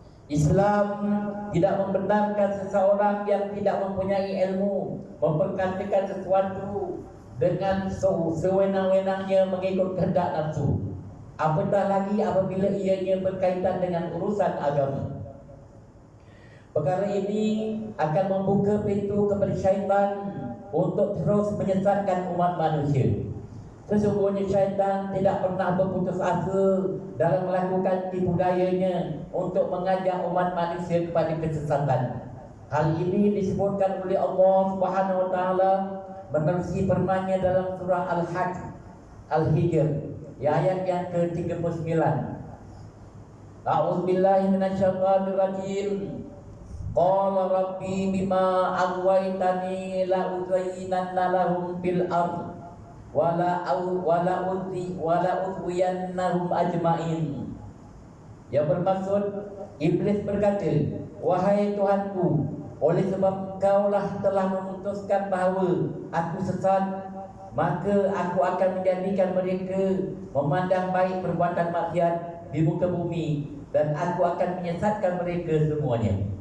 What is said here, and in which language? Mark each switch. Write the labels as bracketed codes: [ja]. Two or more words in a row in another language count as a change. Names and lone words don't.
[ms] Islam tidak membenarkan seseorang yang tidak mempunyai ilmu memperkatakan sesuatu dengan sewenang-wenangnya mengikut kehendak nafsu. Apatah lagi apabila ianya berkaitan dengan urusan agama. Perkara ini akan membuka pintu kepada syaitan untuk terus menyesatkan umat manusia. Sesungguhnya syaitan tidak pernah berputus asa dalam melakukan tipu dayanya untuk mengajak umat manusia kepada kesesatan. Hal ini disebutkan oleh Allah [ar] سبحانه وتعالى [ms] menerusi firman-Nya dalam surah Al-Hajj Al-Hijr ayat yang ke-39. [ar] أعوذ بالله من الشيطان الرجيم. قال رب بما أغويتني لأزينن لهم في الأرض ولأغوينهم أجمعين. [ms] Yang bermaksud, iblis berkata, wahai Tuhanku, oleh sebab Engkaulah telah memutuskan bahawa aku sesat, maka aku akan menjadikan mereka memandang baik perbuatan maksiat di muka bumi, dan aku akan menyesatkan mereka semuanya.